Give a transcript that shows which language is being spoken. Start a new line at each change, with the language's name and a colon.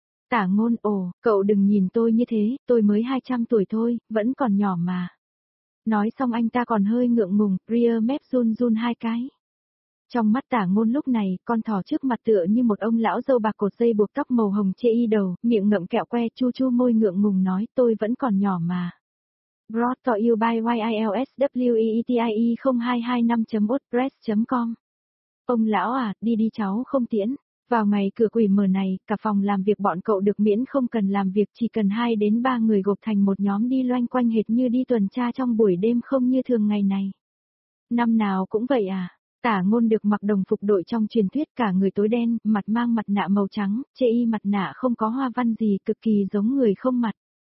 Vietnamese: Tả Ngôn, ồ, cậu đừng nhìn tôi như thế, tôi mới 200 tuổi thôi, vẫn còn nhỏ mà. Nói xong anh ta còn hơi ngượng ngùng, rìa mép run run hai cái. Trong mắt Tả Ngôn lúc này, con thỏ trước mặt tựa như một ông lão râu bạc cột dây buộc tóc màu hồng che y đầu, miệng ngậm kẹo que chu chu môi ngượng ngùng nói tôi vẫn còn nhỏ mà.
English: Brought to you by YILSWETIE0225.wordpress.com.
Vietnamese: Ông lão à, đi đi cháu không tiễn. Vào ngày cửa quỷ mở này, cả phòng làm việc bọn cậu được miễn không cần làm việc, chỉ cần 2 đến 3 người gộp thành một nhóm đi loanh quanh hệt như đi tuần tra trong buổi đêm không như thường ngày này. Năm nào cũng vậy à? Tả Ngôn được mặc đồng phục đội trong truyền thuyết, cả người tối đen, mặt mang mặt nạ màu trắng, trên y mặt nạ không có hoa văn gì, cực kỳ giống người không mặt.